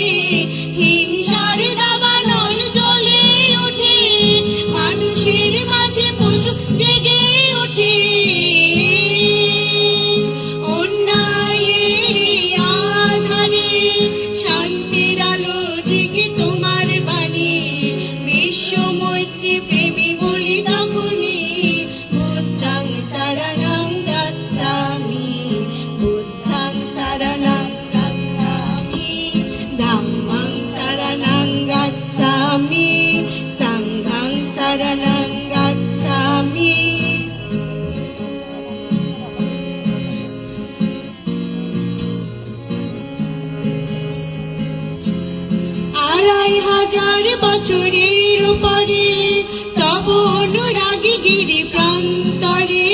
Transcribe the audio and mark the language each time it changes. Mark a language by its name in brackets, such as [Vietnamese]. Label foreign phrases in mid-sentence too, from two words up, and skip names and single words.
[Bangla] হিংসার দাবানল জ্বলে ওঠে, মানুষের মাঝে পশু জেগে ওঠে। অন্যায়ের আধারে শান্তির আলো দিকে তোমার বাণী। বিশ্ব মৈত্রী প্রেমী বলি তখনই [Pali] বুদ্ধং শরণং গচ্ছামি, বুদ্ধং শরণং গচ্ছামি, ধম্মং শরণং গচ্ছামি, সংঘং শরণং গচ্ছামি। [Bangla] আড়াই হাজার বছরের পরে তব অনুরাগী গিরি প্রান্তরে।